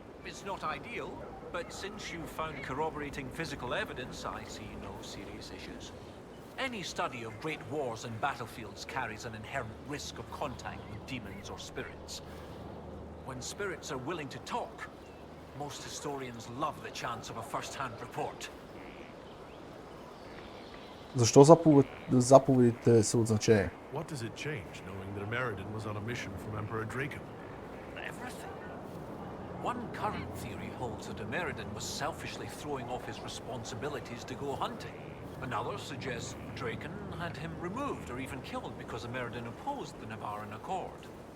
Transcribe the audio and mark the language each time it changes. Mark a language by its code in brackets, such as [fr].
[en] It's not ideal, but since you found corroborating physical evidence, I see no serious issues. Any study of great wars and battlefields carries an inherent risk of contact with demons or spirits. When spirits are willing to talk, most historians love the chance of a first-hand report. [bg] Защо заповедите са от значение? [en] What does it change knowing that Ameridan was on a mission from Emperor Draken? Everything. One current theory holds that Ameridan was selfishly throwing off his responsibilities to go hunting. Another suggests Draken had him removed or even killed because Ameridan opposed the Navaran Accord.